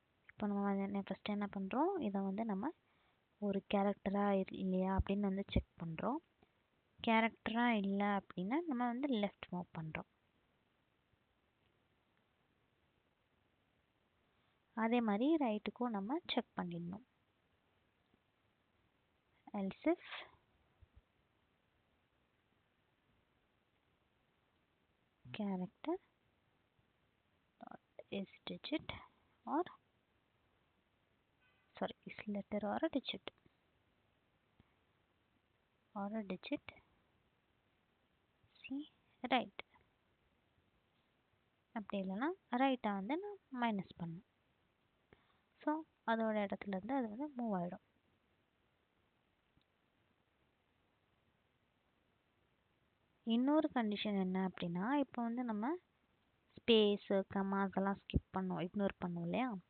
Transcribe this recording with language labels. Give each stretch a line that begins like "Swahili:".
Tamil: இப்போ நம்ம வந்து ஃபஸ்ட்டு என்ன பண்ணுறோம், இதை வந்து நம்ம ஒரு கேரக்டராக இல்லையா அப்படின்னு வந்து செக் பண்ணுறோம். கேரக்டராக இல்லை அப்படின்னா நம்ம வந்து லெஃப்ட் மூவ் பண்ணுறோம். அதே மாதிரி ரைட்டுக்கும் நம்ம செக் பண்ணிடணும்.
English: else if character is digit or sorry is letter or a digit see right.
Tamil: அப்படி இல்லைன்னா ரைட்டை வந்து நான் மைனஸ் பண்ணணும். ஸோ அதோட இடத்துல இருந்து அது வந்து மூவ் ஆகிடும். இன்னொரு கண்டிஷன் என்ன அப்படின்னா, இப்போ வந்து நம்ம ஸ்பேஸு கமாஸ் எல்லாம் ஸ்கிப் பண்ணோம், இக்னோர் பண்ணோம் இல்லையா?